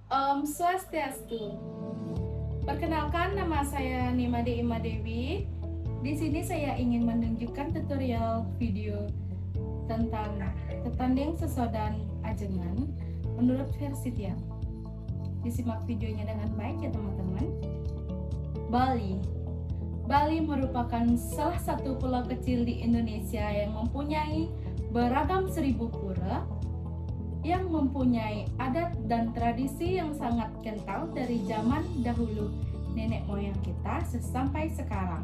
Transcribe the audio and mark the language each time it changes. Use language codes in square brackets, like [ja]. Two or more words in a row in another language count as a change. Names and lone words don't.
[id] Om Swastiastu. Perkenalkan, nama saya Nimade Ima Dewi. Di sini saya ingin menunjukkan tutorial video tentang [ban] tetanding sesodan ajengan [id] menurut versi Tiang. Disimak videonya dengan baik ya teman-teman. Bali. Bali merupakan salah satu pulau kecil di Indonesia yang mempunyai beragam seribu pura, yang mempunyai adat dan tradisi yang sangat kental dari zaman dahulu nenek moyang kita sampai sekarang.